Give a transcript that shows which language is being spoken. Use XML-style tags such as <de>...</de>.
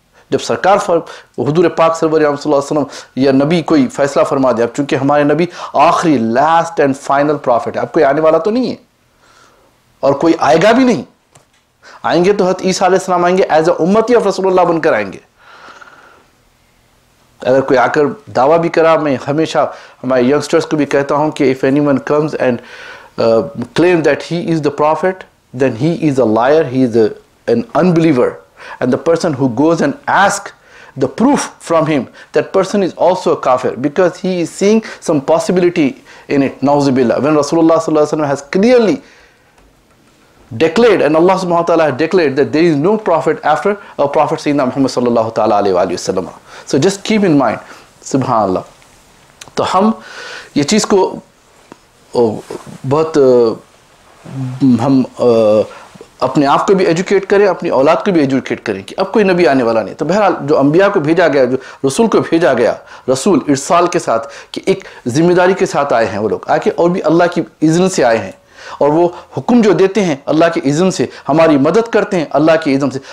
<ur>جب سرکار حضور پاک صلی اللہ علیہ وسلم یا نبی کوئی فیصلہ فرما دے، اب چونکہ ہمارے نبی آخری لاسٹ اینڈ فائنل پرافٹ ہے، اب کوئی آنے والا تو نہیں ہے اور کوئی آئے گا بھی نہیں. آئیں گے تو حضرت عیسیٰ علیہ السلام آئیں گے ایز اے امتی آف رسول اللہ بن کر آئیں گے. اگر کوئی آ کر دعویٰ بھی کرا، میں ہمیشہ ہمارے ینگسٹرز کو بھی کہتا ہوں کہ</ur> <en>if anyone comes and claim that he is the prophet, then he is a liar, he is an unbeliever. And the person who goes and asks the proof from him, that person is also a kafir, because he is seeing some possibility in it. Nauzubillah. When Rasulullah sallallahu alaihi wasallam has clearly declared, and Allah subhanahu wa ta'ala has declared that there is no prophet after a prophet Sayyidina Muhammad sallallahu ta'ala alayhi wa sallam. So just keep in mind, subhanallah.</en> <ur>تو ہم یہ چیز کو بہت ہم اپنے آپ کو بھی ایجوکیٹ کریں، اپنی اولاد کو بھی ایجوکیٹ کریں کہ اب کوئی نبی آنے والا نہیں. تو بہرحال جو انبیاء کو بھیجا گیا، جو رسول کو بھیجا گیا، رسول ارسال کے ساتھ کہ ایک ذمہ داری کے ساتھ آئے ہیں وہ لوگ، آ کے اور بھی اللہ کی اذن سے آئے ہیں، اور وہ حکم جو دیتے ہیں اللہ کے اذن سے، ہماری مدد کرتے ہیں اللہ کے اذن سے.</ur>